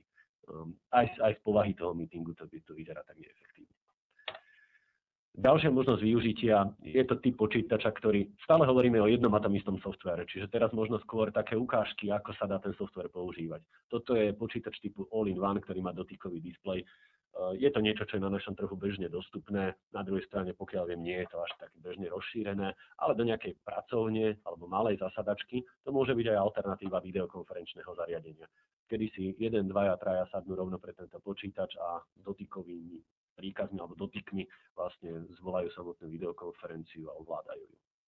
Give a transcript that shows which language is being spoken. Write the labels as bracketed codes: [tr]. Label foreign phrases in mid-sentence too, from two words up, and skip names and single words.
[sk] Aj z povahy toho meetingu to vyzerá tak neefektívne. Ďalšia možnosť využitia je to typ počítača, ktorý stále hovoríme o jednom a tom istom softvere, čiže teraz možno skôr také ukážky, ako sa dá ten software používať. Toto je počítač typu all-in-one, ktorý má dotykový displej. Je to niečo, čo je na našom trhu bežne dostupné. Na druhej strane, pokiaľ viem, nie je to až tak bežne rozšírené, ale do nejakej pracovne alebo malej zasadačky to môže byť aj alternatíva videokonferenčného zariadenia, kedy si 1, 2, 3 sadnú rovno pre tento počítač a dotykovými príkazmi alebo dotykmi vlastne zvolajú samotnú videokonferenciu a ovládajú ju.